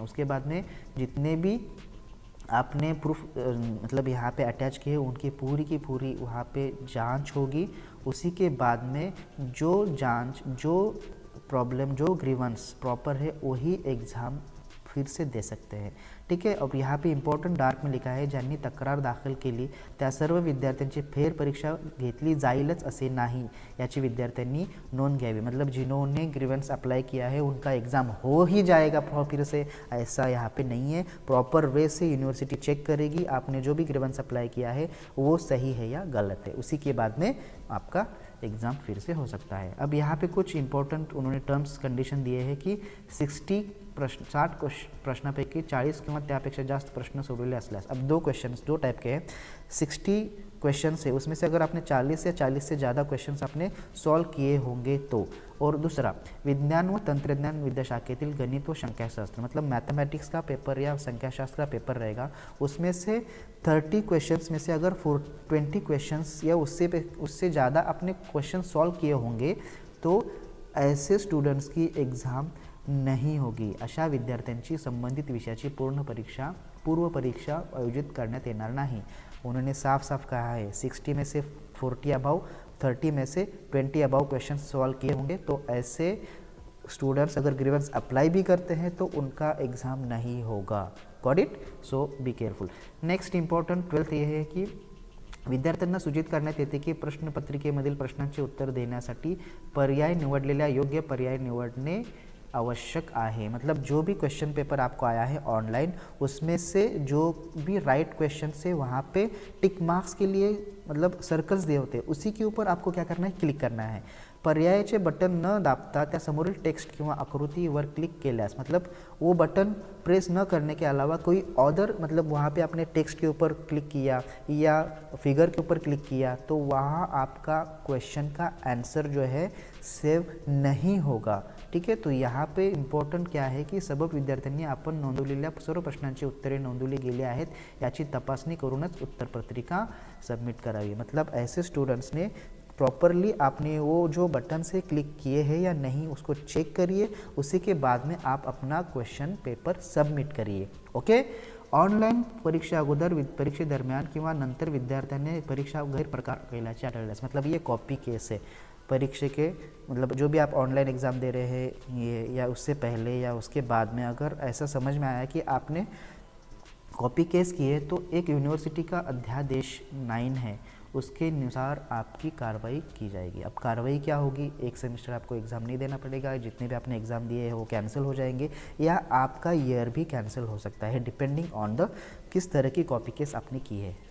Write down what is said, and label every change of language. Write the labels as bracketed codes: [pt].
[hi] उसके बाद में जितने भी आपने प्रूफ मतलब यहाँ पे अटैच किए उनकी पूरी की पूरी वहाँ पे जांच होगी. उसी के बाद में जो जांच, जो प्रॉब्लम, जो ग्रीवेंस प्रॉपर है वही एग्ज़ाम फिर से दे सकते हैं, ठीक आहे. अब यहाँ पे इम्पॉर्टंट डार्क में [mr] लिखा आहे, ज्यांनी तक्रार दाखल केली त्या सर्व विद्यार्थ्यांची फेरपरीक्षा घेतली जाईलच असे नाही याची विद्यार्थ्यांनी नोंद घ्यावी. [hi] मतलब जिन्होंने ग्रीवेंस अप्लाई किया है उनका एग्ज़ाम हो ही जाएगा फिर से, ऐसा यहाँ पे नहीं है. प्रॉपर वे से यूनिवर्सिटी चेक करेगी आपने जो भी ग्रीवेंस अप्लाई किया है वो सही है या गलत है. उसी के बाद में आपका एग्ज़ाम फिर से हो सकता है. अब यहाँ पे कुछ इंपॉर्टंट उन्होंने टर्म्स कंडिशन दिए हैं कि [mr] 60 प्रश्नापैकी 40 किंवा त्यापेक्षा जास्त प्रश्न सोडवले असल्यास. [hi] अब दो टाइप के हैं. 60 क्वेश्चंस है, उसमें से अगर आपने 40 या 40 से ज़्यादा क्वेश्चंस आपने सॉल्व किए होंगे तो. और दूसरा, [mr] विज्ञान व तंत्रज्ञान विद्याशाखेतील गणित व संख्याशास्त्र, [hi] मतलब मैथमेटिक्स का पेपर या संख्याशास्त्र का पेपर रहेगा. उसमें से 30 क्वेश्चंस में से अगर 20 क्वेश्चंस या उससे ज़्यादा आपने क्वेश्चन सॉल्व किए होंगे तो ऐसे स्टूडेंट्स की एग्ज़ाम नहीं होगी. [mr] अशा विद्यार्थ्यांची संबंधित विषयाची पूर्व परीक्षा आयोजित करण्यात येणार नाही. [hi] उन्होंने साफ साफ कहा है 60 में से 40 अबाउ, 30 में से 20 अबाउ क्वेश्चन सॉल्व किए होंगे तो ऐसे स्टूडेंट्स अगर ग्रीवेंस अप्लाई भी करते हैं तो उनका एग्ज़ाम नहीं होगा. [en] Got it. So be careful. [mr] Next important 12th ये है कि विद्यार्थ्यांना सूचित करण्यात येते की प्रश्नपत्रिकेमधील प्रश्नांचे उत्तर देण्यासाठी पर्याय निवडलेल्या योग्य पर्याय निवडणे आवश्यक है. [hi] मतलब जो भी क्वेश्चन पेपर आपको आया है ऑनलाइन, उसमें से जो भी राइट क्वेश्चन से वहाँ पे टिक मार्क्स के लिए मतलब सर्कल्स दिए होते हैं, उसी के ऊपर आपको क्या करना है, क्लिक करना है. [mr] पर्यायाचे बटन न दाबता त्या समोरील टेक्स्ट किंवा आकृतीवर क्लिक केल्यास, [hi] मतलब वो बटन प्रेस न करने के अलावा कोई अदर, मतलब वहाँ पे आपने टेक्स्ट के ऊपर क्लिक किया या फिगर के ऊपर क्लिक किया तो वहाँ आपका क्वेश्चन का आंसर जो है सेव नहीं होगा, ठीक है. तो यहाँ पे इम्पॉर्टंट क्या है की [mr] सर्व विद्यार्थ्यांनी आपण नोंदवलेल्या सर्व प्रश्नांची उत्तरे नोंदवली गेली आहेत याची तपासणी करूनच उत्तरपत्रिका सबमिट करावी. [hi] मतलब ऐसे स्टूडेंट्स ने प्रॉपरली आपने वो जो बटन से क्लिक किए हैं या नहीं उसको चेक करिए. उसी के बाद में आप अपना क्वेश्चन पेपर सबमिट करिए. ओके. [mr] ऑनलाईन परीक्षा अगोदर परीक्षेदरम्यान किंवा नंतर विद्यार्थ्यांनी परीक्षा गैरप्रकार केल्याचे आढळल्यास, [hi] मतलब ये कॉपी केस है. परीक्षा के मतलब जो भी आप ऑनलाइन एग्ज़ाम दे रहे हैं ये या उससे पहले या उसके बाद में अगर ऐसा समझ में आया कि आपने कॉपी केस किए तो एक यूनिवर्सिटी का अध्यादेश 9 है, उसके अनुसार आपकी कार्रवाई की जाएगी। अब कार्रवाई क्या होगी, एक सेमेस्टर आपको एग्ज़ाम नहीं देना पड़ेगा, जितने भी आपने एग्ज़ाम दिए हैं वो कैंसिल हो जाएंगे, या आपका ईयर भी कैंसिल हो सकता है डिपेंडिंग ऑन द किस तरह की कॉपी केस आपने की है।